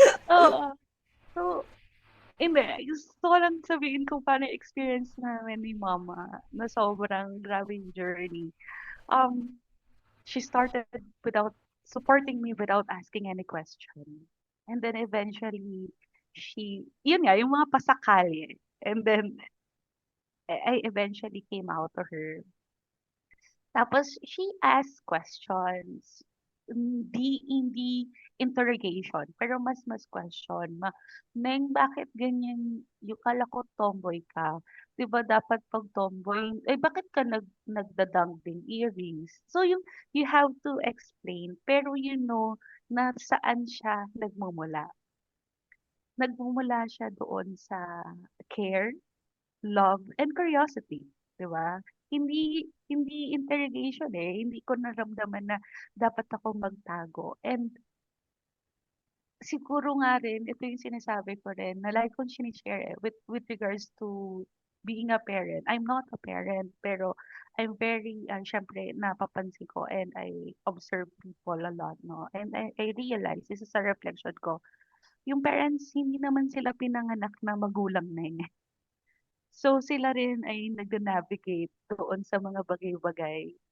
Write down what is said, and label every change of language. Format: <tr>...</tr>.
<tl>Oo. So, hindi. Gusto ko lang sabihin kung paano yung experience namin ni Mama na sobrang grabe yung journey.</tl> <en>She started without supporting me without asking any question. And then eventually,</en> <tl>yun nga, yung mga pasakali.</tl> <en>And then, I eventually came out to her. Tapos, she asked questions.</en> <tl>Hindi interrogation, pero mas question. Neng, bakit ganyan? Yung kala ko tomboy ka. 'Di ba dapat pag tomboy, bakit ka nagdadangling earrings?</tl> <en>So, you have to explain, pero you know</en> <tl>na saan siya nagmumula. Nagmumula siya doon sa</tl> <en>care, love, and curiosity,</en> <tl>'di ba? Hindi interrogation hindi ko naramdaman na dapat ako magtago. And siguro nga rin, ito yung sinasabi ko rin, na like kong sinishare</tl> <en>with regards to being a parent. I'm not a parent, pero I'm very, syempre,</en> <tl>napapansin ko</tl> <en>and I observe people a lot, no? And I realize, this is a reflection ko,</en> <tl>yung parents, hindi naman sila pinanganak na magulang na eh. So, sila rin ay nag-navigate doon sa mga bagay-bagay.</tl>